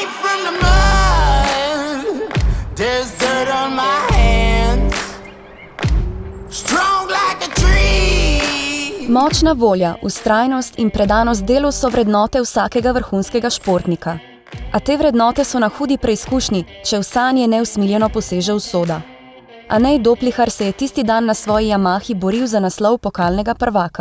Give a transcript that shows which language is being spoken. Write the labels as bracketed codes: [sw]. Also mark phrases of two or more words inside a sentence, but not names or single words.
[en] from the mud. There's dirt on my hands. Strong like a tree. [sl] Močna volja, vztrajnost in predanost delu so vrednote vsakega vrhunskega športnika. A te vrednote so na hudi preizkušnji, če v sanje neusmiljeno poseže usoda. Anej Doplihar se je tisti dan na svoji Yamahi boril za naslov pokalnega prvaka.